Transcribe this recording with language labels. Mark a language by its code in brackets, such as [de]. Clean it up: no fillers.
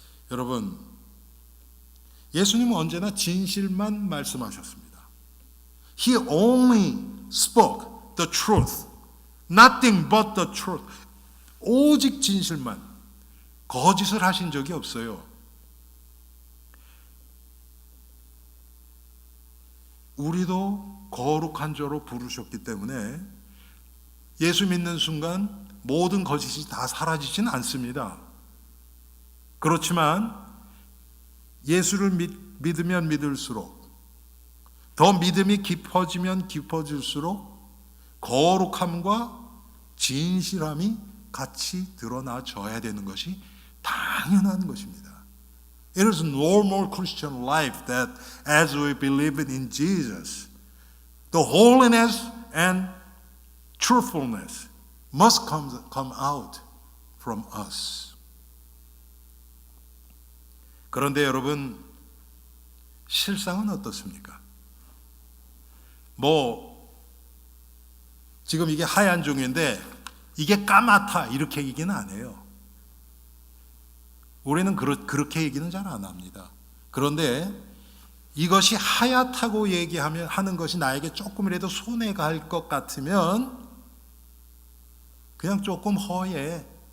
[ko] 여러분, 예수님은 언제나 진실만 말씀하셨습니다. [en] He only spoke the truth, nothing but the truth. [ko] 오직 진실만, 거짓을 하신 적이 없어요. 우리도 거룩한 자로 부르셨기 때문에 예수 믿는 순간 모든 거짓이 다 사라지진 않습니다. 그렇지만 예수를 믿으면 믿을수록 더 믿음이 깊어지면 깊어질수록 거룩함과 진실함이 같이 드러나져야 되는 것이 당연한 것입니다. [en] It is normal Christian life that as we believe in Jesus, the holiness and truthfulness must come out from us. [ko] 그런데 여러분, 실상은 어떻습니까? 지금 이게 하얀 종이인데 이게 까맣다 이렇게 얘기는 안 해요. 우리는 그렇게 얘기는 잘 안 합니다. 그런데 이것이 하얗다고 하는 것이 나에게 조금이라도 손해가 갈 것 같으면 그냥 조금 허해.